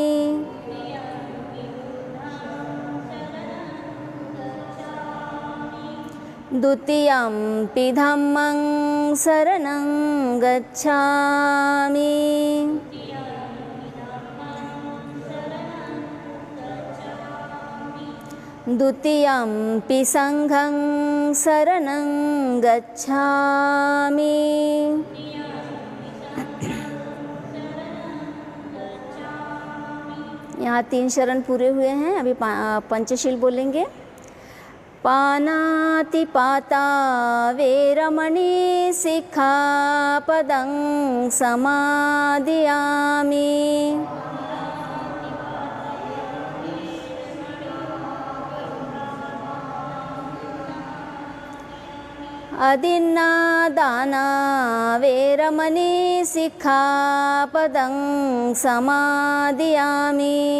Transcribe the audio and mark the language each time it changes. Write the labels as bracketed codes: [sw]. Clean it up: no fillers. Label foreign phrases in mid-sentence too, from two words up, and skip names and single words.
[pi] द्वितीयंपि धम्मं शरणं गच्छामि। द्वितीयंपि संघं शरणं गच्छामि। [hi] यहाँ 3 शरण पूरे हुए हैं। अभी पंचशील बोलेंगे। [pi] पानातिपाता वेरमणि सिक्खापदं समादियामि। अदिन्नादाना वेरमणि सिक्खापदं समादियामि।